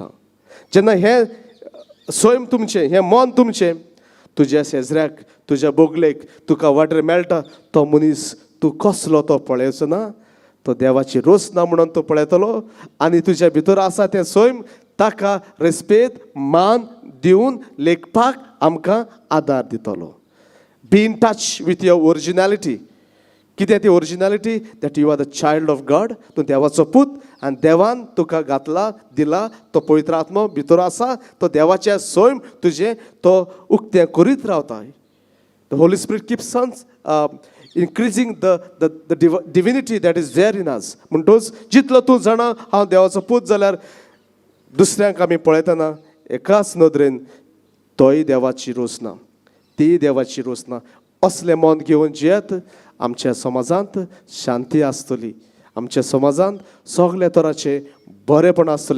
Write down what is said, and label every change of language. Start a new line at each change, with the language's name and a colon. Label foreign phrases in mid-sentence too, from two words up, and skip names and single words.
Konkani: जेन्ना हें सैम तुमचें, हें मन तुमचें, तुज्या शेजऱ्याक तुज्या बोगलेक तुका वाटेर मेळटा तो मनीस तूं कसलो तो पळयचो ना, तो देवाची रोस ना म्हणून तो पळयतलो आनी तुज्या भितर आसा तें सैम ताका रेस्पेद मान दिवन लेखपाक आमकां आदार दितलो.
English: Be in touch with your originality.
Konkani: कितें ती ओरिजिनॅलिटी?
English: That you are the child of God.
Konkani: तूं देवाचो पूत आनी देवान तुका घातला दिला तो पवित्र आत्मो भितर आसा. तो देवाचें सैम तुजें तो उक्तें करीत रावता.
English: The Holy Spirit keeps on increasing the divinity that is there in us.
Konkani: म्हणटूच जितलो तूं जाणा हांव देवाचो पूत जाल्यार दुसऱ्यांक आमी पळयतना एकाच नदरेन तोय देवाची रोस ना, ती देवाची रोस ना. असलें मन घेवन जियेत आमच्या समाजांत शांती आसतली, आमच्या समाजांत सगळे तरांचे बरेपण आसतलें.